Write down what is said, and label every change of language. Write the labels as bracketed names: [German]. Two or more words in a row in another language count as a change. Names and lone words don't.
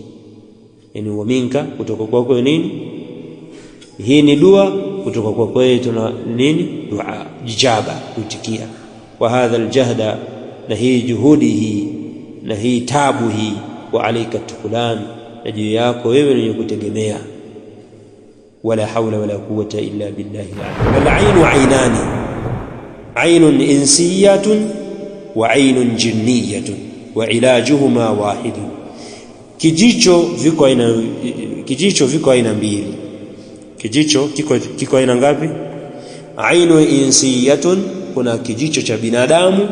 [Swahili] Yani [Arabic] ومنك, [Swahili] kutoka kwako nini? Hii ni dua kutoka kwako wewe, tuna nini? Dua ijaba, uitikia. [Arabic] وهذا الجهد, [Swahili] na hii juhudi hii, na hii tabu hii. [Arabic] وعليك التكلان, [Swahili] na juu yako wewe ni kutegemea. [Arabic] ولا حول ولا قوة إلا بالله العلي العظيم، عين إنسية وعين جنية وعلاجهما واحد. [Swahili] Kijicho viko aina mbili. Kijicho kiko aina ngapi? [Arabic] عين إنسية, [Swahili] kuna kijicho cha binadamu.